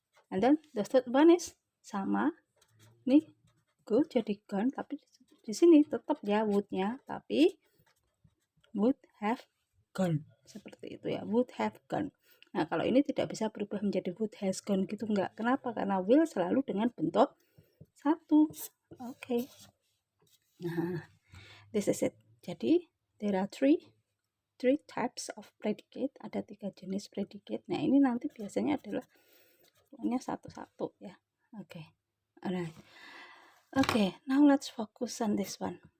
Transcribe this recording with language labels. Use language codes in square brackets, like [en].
[en] And then the third one is [id] sama. Nih, go jadi gone, tapi di sini tetap ya would-nya, tapi would have gone. Seperti itu ya, would have gone. Nah, kalau ini tidak bisa berubah menjadi would has gone gitu, enggak. Kenapa? Karena will selalu dengan bentuk 1. Oke. [en] Nah, this is it. Jadi, there are three types of predicate. [id] Ada 3 jenis predicate. Nah, ini nanti biasanya adalah pokoknya satu-satu ya. [en] Oke. Alright. Oke, now let's focus on this one.